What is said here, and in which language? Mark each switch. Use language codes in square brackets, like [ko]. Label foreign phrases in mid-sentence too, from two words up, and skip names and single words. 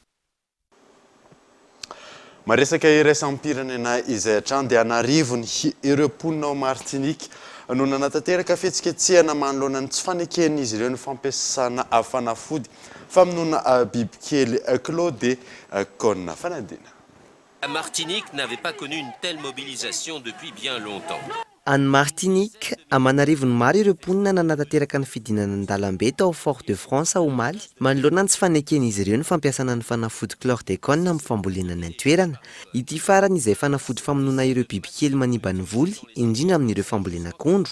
[mg] Maresaka iraisam-pirenena izay hatrany dia hanarivony ireo mponina ao Martinique no nanatanteraka fihetsiketsehana manoloana ny tsy faneken'izy ireo ny fampiasana fanafody famonoana bibikely Kolo de Kona fanadina. [fr] La Martinique n'avait pas connu une telle mobilisation depuis bien longtemps. [mg] Any Martinique, amanarivony maro ireo mponina nanatanteraka ny fidinana an-dalambe tao Fort-de-France omaly manoloana ny tsy faneken'izy ireo ny fampiasana ny fanafody chlordécone amin'ny fambolenany an-toerana. Ity farany izay fanafody famonoana ireo bibikely manimba ny voly indrindra amin'ireo fambolenakondro.